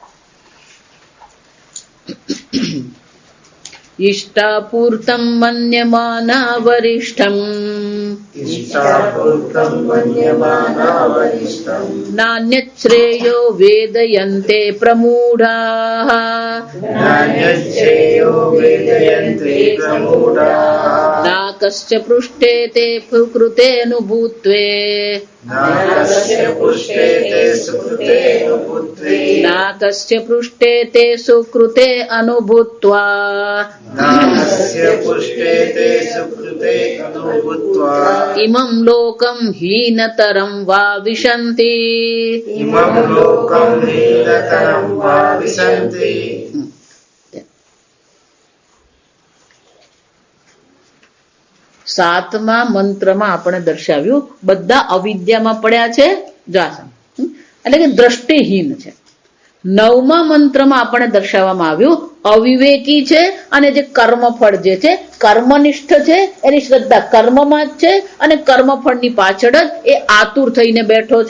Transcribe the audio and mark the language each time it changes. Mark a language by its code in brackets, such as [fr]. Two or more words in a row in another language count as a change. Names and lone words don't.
[sa] इष्टापूर्तम मन्यमाना वरिष्ठम नान्यत श्रेयो वेदयन्ते प्रमूढाः. नाकस्य पृष्ठे ते कृतेऽनुभूत्वे नाकस्य पृष्ठे ते सुकृतेऽनुभूत्वे नाकस्य पृष्ठे ते सुकृते अनुभूत्वा नाकस्य पृष्ठे ते सुकृते अनुभूत्वा इमं लोकं हीनतरं वा विशन्ति इमं लोकं हीनतरं वा विशन्ति। [gu] સાતમા મંત્રમાં આપણે દર્શાવ્યું બધા અવિદ્યામાં પડ્યા છે એટલે કે દ્રષ્ટિહીન છે. નવમા મંત્રમાં આપણે દર્શાવવામાં આવ્યું અવિવેકી છે અને જે કર્મફળ જે છે કર્મનિષ્ઠ છે એની શ્રદ્ધા કર્મમાં જ છે અને કર્મફળની પાછળ જ એ આતુર થઈને બેઠો છે.